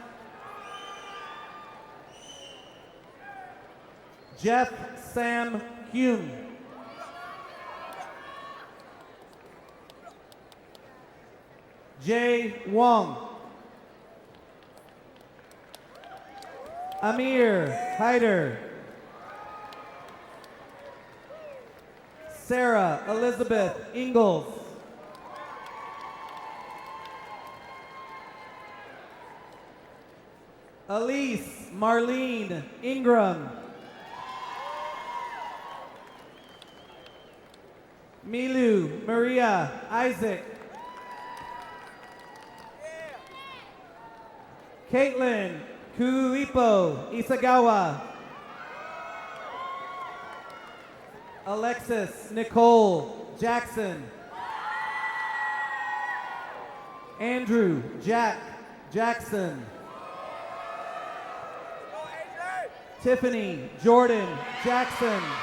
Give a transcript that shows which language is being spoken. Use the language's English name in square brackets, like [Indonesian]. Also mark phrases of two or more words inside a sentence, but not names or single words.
[English] Jeff Sam Hume. Jay Wong. Amir Hyder. Sarah Elizabeth Ingalls. Elise Marlene Ingram. Milu Maria Isaac. Caitlin Kuipo Isagawa. Alexis Nicole Jackson. Andrew Jack Jackson. Tiffany Jordan Jackson.